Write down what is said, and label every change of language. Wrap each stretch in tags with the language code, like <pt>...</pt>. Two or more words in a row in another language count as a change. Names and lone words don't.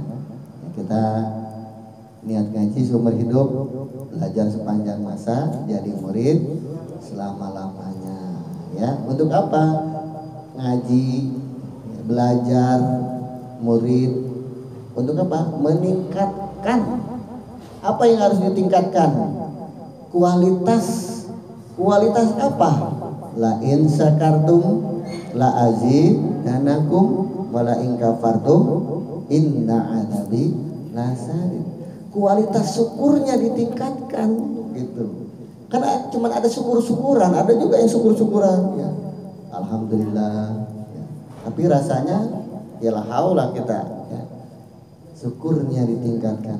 <id>Kita niat ngaji seumur hidup, belajar sepanjang masa, jadi murid selama-lamanya. Ya, untuk apa? Ngaji, belajar, murid. Untuk apa? Meningkatkan. Apa yang harus ditingkatkan? Kualitas apa?</id> <ar>لئن شكرتم لأزيدنكم ولئن كفرتم إن عذابي لشديد.</ar> <id>Kualitas syukurnya ditingkatkan gitu. Karena cuma ada syukur-syukuran, ada juga yang syukur-syukuran ya. Alhamdulillah ya. Tapi rasanya ya</id> <ar>لا حول</ar> <id>kita ya. Syukurnya ditingkatkan.</id>